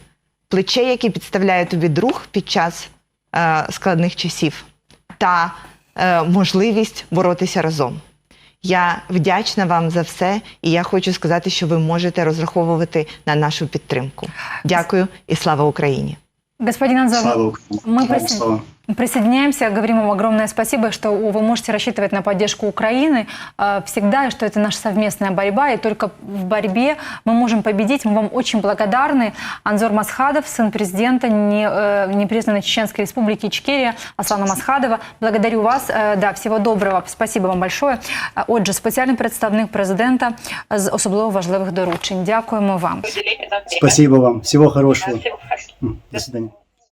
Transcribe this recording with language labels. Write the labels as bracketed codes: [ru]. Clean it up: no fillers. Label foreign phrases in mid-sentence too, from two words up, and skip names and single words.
[uk] Плече, яке підставляє тобі друг під час складних часів, та можливість боротися разом. Я вдячна вам за все, і я хочу сказати, що ви можете розраховувати на нашу підтримку. Дякую і слава Україні! [ru] Господин Анзор, мы присоединяемся, говорим вам огромное спасибо, что вы можете рассчитывать на поддержку Украины всегда, и что это наша совместная борьба, и только в борьбе мы можем победить. Мы вам очень благодарны. Анзор Масхадов, сын президента непризнанной Чеченской республики Ічкерія Аслана Масхадова. Благодарю вас. Да, всего доброго. Спасибо вам большое. [uk] Отже, спеціальний представник президента з особливо важливих доручень. Дякуємо вам. [ru] Спасибо вам. Всего хорошего. До свидания.